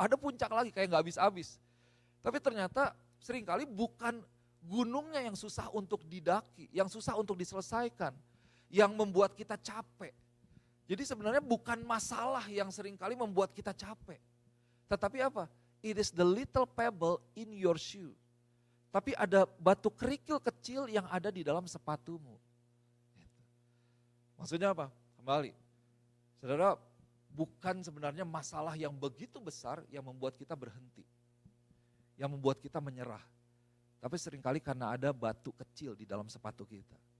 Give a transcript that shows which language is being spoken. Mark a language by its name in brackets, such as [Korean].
[Indonesian] Ada puncak lagi, kayak gak habis-habis. Tapi ternyata seringkali bukan gunungnya yang susah untuk didaki, yang susah untuk diselesaikan, yang membuat kita capek. Jadi sebenarnya bukan masalah yang seringkali membuat kita capek. Tetapi apa? [English] It is the little pebble in your shoe. [Indonesian] Tapi ada batu kerikil kecil yang ada di dalam sepatumu. Maksudnya apa? Kembali. Saudara, bukan sebenarnya masalah yang begitu besar yang membuat kita berhenti. Yang membuat kita menyerah. Tapi seringkali karena ada batu kecil di dalam sepatu kita.